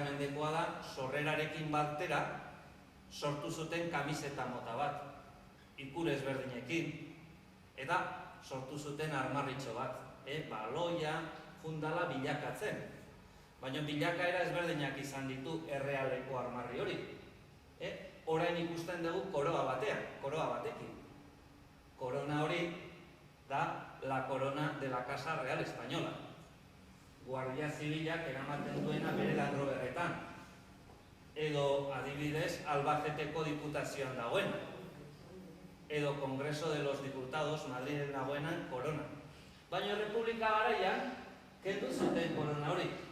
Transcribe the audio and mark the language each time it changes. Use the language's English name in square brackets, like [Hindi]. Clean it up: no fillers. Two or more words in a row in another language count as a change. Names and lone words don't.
[Basque] mendekoa da, sorrerarekin batera sortu zuten kamiseta mota bat, ikur ezberdinekin, eta sortu zuten armarritxo bat, baloia, fundala bilakatzen. Baina bilakaera ezberdinak izan ditu errealeko armarri hori. Orain ikusten dugu koroa batekin. Korona hori da [Spanish] la corona de la Casa Real Española. [Basque] Guardia Zibilak eramaten duena bere Land Roverretan. Edo adibidez Albaceteko diputazioan dagoena. Edo Congreso de los Diputados Madriden dagoenan korona. Baina Republika garaian kendu zuten korona hori.